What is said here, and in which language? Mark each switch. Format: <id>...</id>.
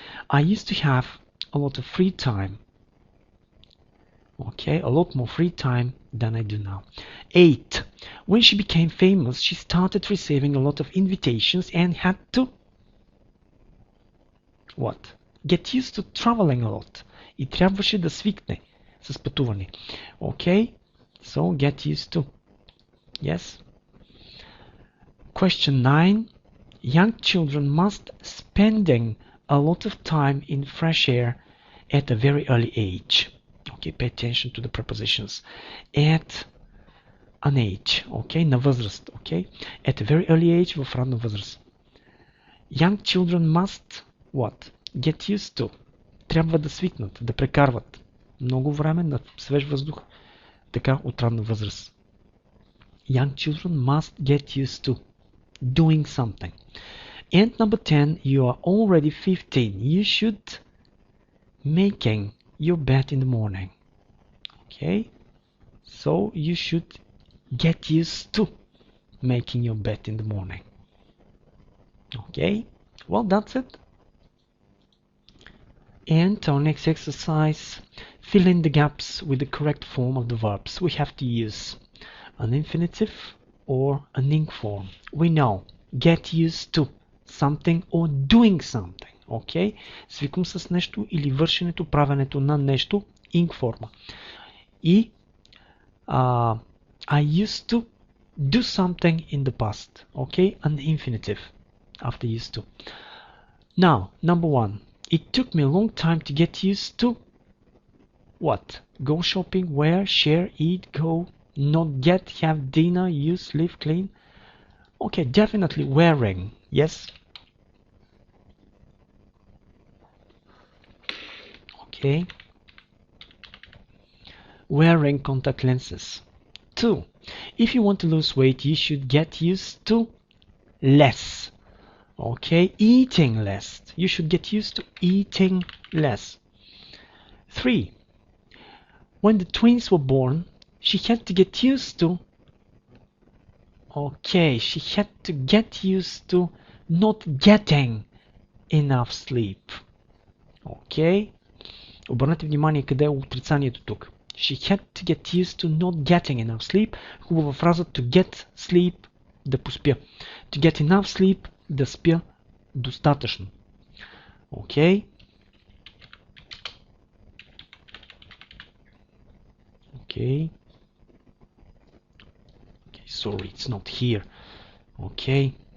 <en>I used to have a lot of free time. Okay, a lot more free time than I do now. 8. When she became famous, she started receiving a lot of invitations and had to what? Get used to traveling a lot.</en> <bg>И трябваше да свикне с пътуване.</bg> <en>Okay, so get used to. Yes. Question 9. Young children must spending a lot of time in fresh air At a very early age. Okay, pay attention to the prepositions. At an age.</en> <bg>Okay, на възраст.</bg> <en>Okay, at a very early age,</en> <bg>в ранна възраст.</bg> <en>Young children must what? Get used to.</en> <bg>Трябва да свикнат, да прекарват много време на свеж въздух, така от ранна възраст.</bg> <en>Young children must get used to doing something. And number 10, you are already 15. You should making your bed in the morning. Okay, so you should get used to making your bed in the morning. Okay, well, that's it. And our next exercise, fill in the gaps with the correct form of the verbs. We have to use an infinitive or an ing form. We know get used to something or doing something. Okay?</en> <bg>Свиквам с нещо или вършенето, правенето на нещо, ing форма.</bg> <en>И I used to do something in the past. Okay? An infinitive after used to. Now, number 1. It took me a long time to get used to what? Go shopping, wear, share, eat, go, not get, have dinner, use, live, clean. Okay, definitely wearing. Yes. Okay. Wearing contact lenses. 2. If you want to lose weight, you should get used to less. Okay, eating less. You should get used to eating less. 3. When the twins were born, she had to get used to. Okay, she had to get used to not getting enough sleep. Okay.</en> <bg>Обърнете внимание къде е отрицанието тук.</bg> <en>She had to get used to not getting enough sleep.</en> <bg>Хубава фраза</bg> <en>to get sleep,</en> <bg>да поспя.</bg> <en>To get enough sleep,</en> <bg>да спя достатъчно.</bg> <en>Okay. Okay. Okay, sorry, it's not here. Okay.</en>